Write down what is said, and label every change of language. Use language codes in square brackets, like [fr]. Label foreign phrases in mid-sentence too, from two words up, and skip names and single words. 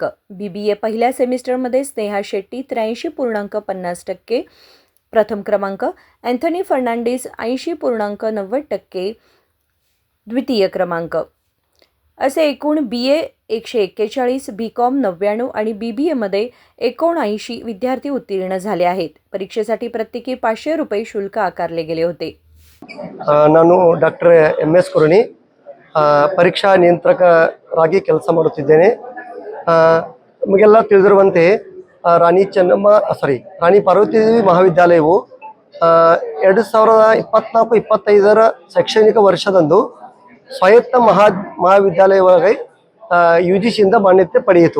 [mr] BBA पहिल्या सेमिस्टरमध्ये स्नेहा शेट्टी 83.50% प्रथम क्रमांक, अँथनी फर्नांडिस 80.90% द्वितीय क्रमांक असे एकूण BA 141, BCom 99 आणि BBA मध्ये 79 विद्यार्थी उत्तीर्ण झाले आहेत। परीक्षेसाठी प्रत्येकी ₹500 शुल्क आकारले गेले होते। [kn] ನಾನು ಡಾಕ್ಟರ್ MS ಕುರುಣಿ ಪರೀಕ್ಷಾ ನಿಯಂತ್ರಕರಾಗಿ ಕೆಲಸ ಮಾಡುತ್ತಿದ್ದೇನೆ। ನಮಗೆಲ್ಲ ತಿಳಿದಿರುವಂತೆ ರಾಣಿ ಪಾರ್ವತಿ ಮಹಾವಿದ್ಯಾಲಯವು 2024-25ರ ಶೈಕ್ಷಣಿಕ ವರ್ಷದಂದು ಸ್ವಾಯತ್ತ ಮಹಾವಿದ್ಯಾಲಯವಾಗಿ UGCಯಿಂದ ಮಾನ್ಯತೆ ಪಡೆಯಿತು।